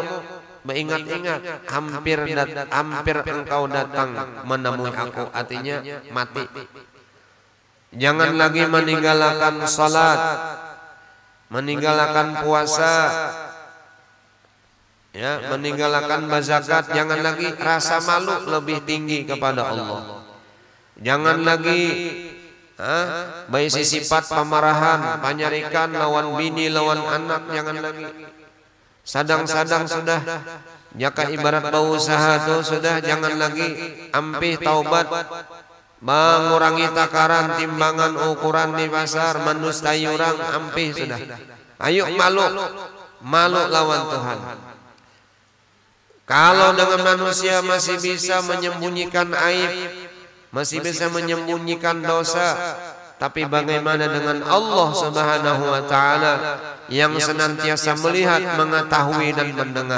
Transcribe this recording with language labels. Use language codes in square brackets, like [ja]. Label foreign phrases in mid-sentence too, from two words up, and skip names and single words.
[id] Mengingat-ingat, hampir engkau datang menemui aku, artinya mati. Jangan lagi meninggalkan salat, meninggalkan puasa, ya, meninggalkan zakat. Jangan lagi rasa malu lebih tinggi kepada Allah. Jangan lagi baik sifat pemarahan, penyarikan, lawan bini, lawan anak. Jangan lagi. Sadang-sadang sudah, jaka ibarat bau usaha tu sudah. Jangan lagi. Ampih taubat, mengurangi takaran, timbangan, ukuran di pasar, mendustai orang. Ampih sudah. Ayo malu lawan Tuhan. Kalau dengan manusia masih bisa menyembunyikan aib, masih bisa menyembunyikan dosa, tapi bagaimana dengan Allah [ar] Subhanahu wa taala [id] yang senantiasa melihat, mengetahui dan mendengar?